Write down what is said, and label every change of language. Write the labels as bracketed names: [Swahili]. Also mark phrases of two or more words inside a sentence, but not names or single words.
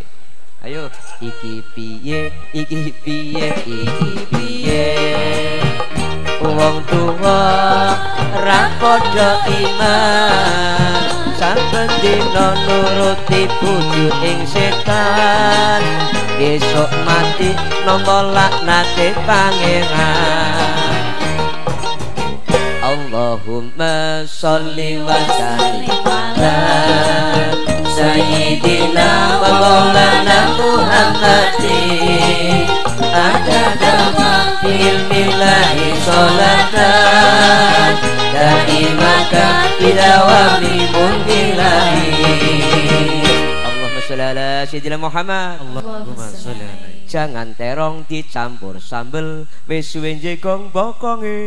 [Javanese] Ayo iki piye wong tuwa ra padha iman. Saben dina nuruti bojo ing setan, besok mati nampa laknate pangeran. [Arabic] اللهم صل وسلم على سيدنا ومولانا محمد عدد علم الله صلاة دائمة بدوام ملك الله. اللهم صل على سيدنا محمد. اللهم صل على. [Javanese] Jangan terong dicampur sambel wis suwe njegong bokonge.